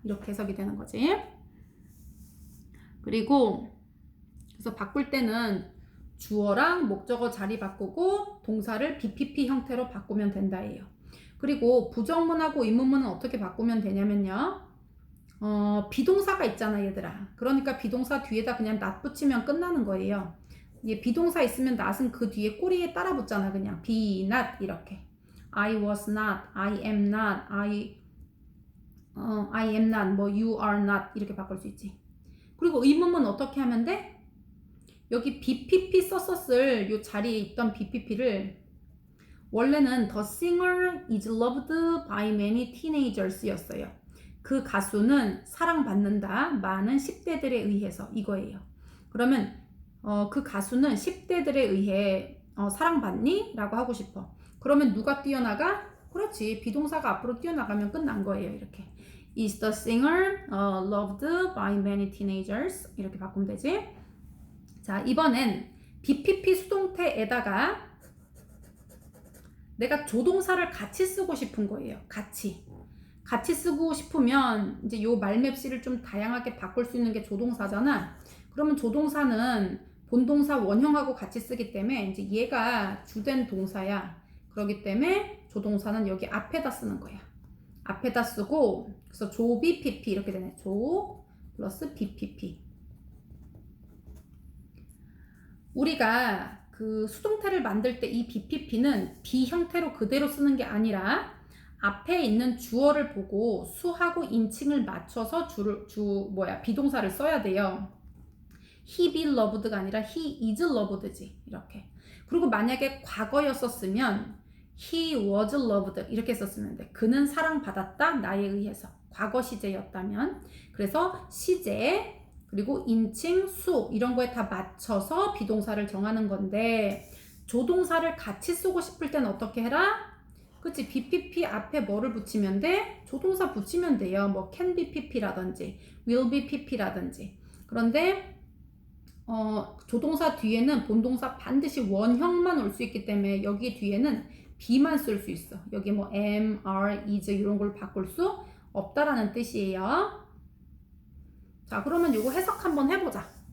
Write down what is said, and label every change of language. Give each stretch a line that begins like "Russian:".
Korean: 이렇게 해석이 되는 거지. 그리고 그래서 바꿀 때는 주어랑 목적어 자리 바꾸고 동사를 BPP 형태로 바꾸면 된다예요. 그리고 부정문하고 의문문은 어떻게 바꾸면 되냐면요. 비동사가 있잖아 얘들아. 그러니까 비동사 뒤에다 그냥 not 붙이면 끝나는 거예요. 이게 비동사 있으면 not은 그 뒤에 꼬리에 따라 붙잖아. 그냥 be not 이렇게.
English: I was not, I am not, I am not,
Korean: 뭐
English: you are not
Korean: 이렇게 바꿀 수 있지. 그리고 의문문 어떻게 하면 돼? 여기 BPP 썼었을 요 자리에 있던 BPP를 원래는
English: The singer is loved by many teenagers
Korean: 였어요. 그 가수는 사랑받는다. 많은 10대들에 의해서 이거예요. 그러면 그 가수는 10대들에 의해 사랑받니? 라고 하고 싶어. 그러면 누가 뛰어나가? 그렇지. 비동사가 앞으로 뛰어나가면 끝난 거예요. 이렇게.
English: Is the singer loved by many teenagers?
Korean: 이렇게 바꾸면 되지. 자, 이번엔 BPP 수동태에다가 내가 조동사를 같이 쓰고 싶은 거예요. 같이 쓰고 싶으면 이제 요 말맵시를 좀 다양하게 바꿀 수 있는 게 조동사잖아. 그러면 조동사는 본동사 원형하고 같이 쓰기 때문에 이제 얘가 주된 동사야. 그렇기 때문에 조동사는 여기 앞에다 쓰는 거야. 앞에다 쓰고 그래서 조 BPP 이렇게 되네. 조 플러스 BPP. 우리가 그 수동태를 만들 때 이 BPP는 be 형태로 그대로 쓰는 게 아니라 앞에 있는 주어를 보고 수하고 인칭을 맞춰서 비동사를 써야 돼요.
English: He be loved가
Korean: 아니라
English: he is loved지.
Korean: 이렇게. 그리고 만약에 과거였었으면
English: he was loved
Korean: 이렇게 썼으면 돼. 그는 사랑받았다. 나에 의해서. 과거 시제였다면. 그래서 시제 그리고 인칭, 수 이런 거에 다 맞춰서 비동사를 정하는 건데 조동사를 같이 쓰고 싶을 때는 어떻게 해라? 그치? BPP 앞에 뭐를 붙이면 돼? 조동사 붙이면 돼요.
English: 뭐 can be PP라든지 will be PP라든지.
Korean: 그런데 조동사 뒤에는 본동사 반드시 원형만 올 수 있기 때문에 여기 뒤에는 be만 쓸 수 있어. 여기 뭐 am, are, is 이런 걸 바꿀 수 없다라는 뜻이에요. 자, 그러면 요거 해석 한번 해보자.